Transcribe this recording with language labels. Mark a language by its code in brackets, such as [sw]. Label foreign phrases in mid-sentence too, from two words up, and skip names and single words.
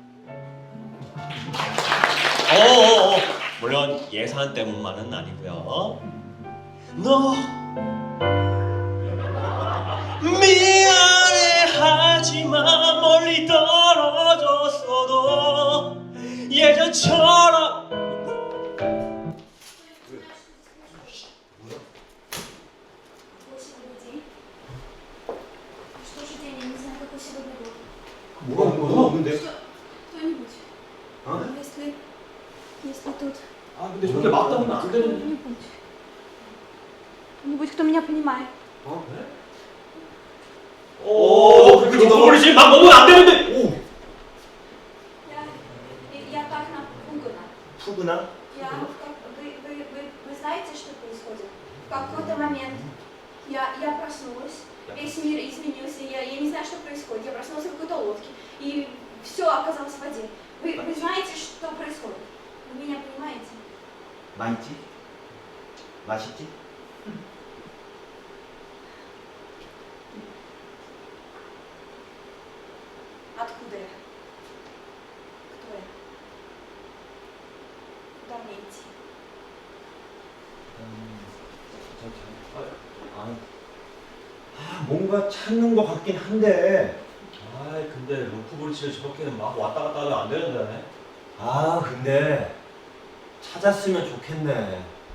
[ko] 물론 예산 때문만은 아니고요. 너 미안해하지마 멀리 떨어졌어도 예전처럼 [ru] Что же день? Я не знаю, какой сегодня год. [ko] 뭐가 없는데? [ru] Кто-нибудь? [ko] 어? [ru] Если тут [ko] 아 근데 저렇게 막 따면 안 되는데. [ru] кто-нибудь. Кто-нибудь, кто меня понимает. [ko] 어? 그래? 그렇게 뒷부분이 막 먹으면 안 되는데. 오. [ru] Я так напугана. [ko] 푸구나? [ru] Вы знаете, что происходит? В какой-то момент я проснулась, весь мир изменился, я не знаю, что происходит. Я проснулась в какой-то лодке, и все оказалось в воде. Вы знаете, что происходит? Вы меня понимаете? [ko] 맛있지? 맛있지? [ru] Откуда я? Кто я? Куда мне идти? [ko] 뭔가 찾는 것 같긴 한데. 아이 근데 루프 브릿지를 저렇게는 막 왔다 갔다 하면 안 되는데. 근데 찾았으면 좋겠네.